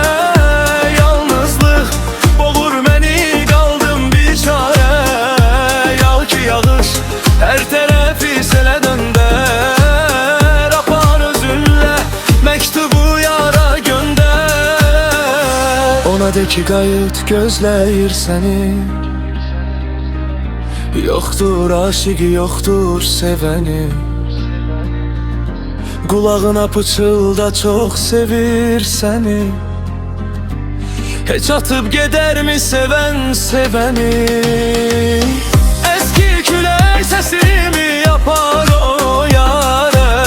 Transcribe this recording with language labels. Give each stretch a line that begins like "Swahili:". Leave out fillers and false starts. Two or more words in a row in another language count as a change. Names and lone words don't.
Turkish: Yalnızlık boğur məni, kaldım bir çare. Yağ ki yağış her tarafı sele dönder. Mektubu yara gönder.
Azerbaijani: Ona de ki qayıt gözləyir səni. Yoxdur aşıqı, yoxdur sevəni. Qulağına pıçılda çox sevir səni. Heç atıb gedərmi sevən sevəni?
Turkish: Eski külək sesimi yapar o yare.